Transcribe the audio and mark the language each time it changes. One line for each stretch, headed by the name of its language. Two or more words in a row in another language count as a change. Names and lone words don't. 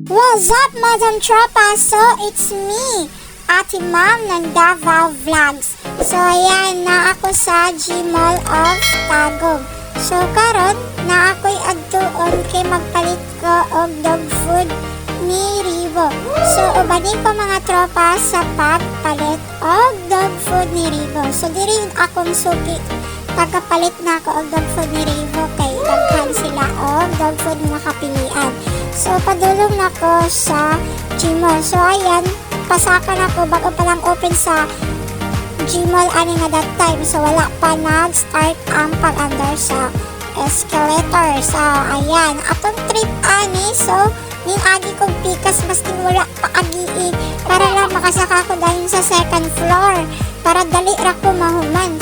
English: What's up, Madam Tropa? So, it's me,
Filipino: Ate Ma'am ng Davao Vlogs.
Cebuano: So, ayan, na ako sa G-Mall of Tagum. So, karon na ako'y adtuon kay magpalit ko og dog food ni Rivo. So, ubani ko mga tropa sa pagpalit og dog food ni Rivo. So, diri akong suki. Tagapalit na ako og dog food ni Rivo kay daghan sila og dog food nga kapilian. So, padulong na ko sa G-Mall. So, ayan, pasakan ako bago pa lang open sa G-Mall ani nga
English: that time.
Cebuano: So, wala pa nag-start ang pag-under sa escalator. So, ayan, atong trip ani. So, agi kong pikas masking wala pa agi para lang makasaka ko dahil sa second floor para dali ra ko mahuman.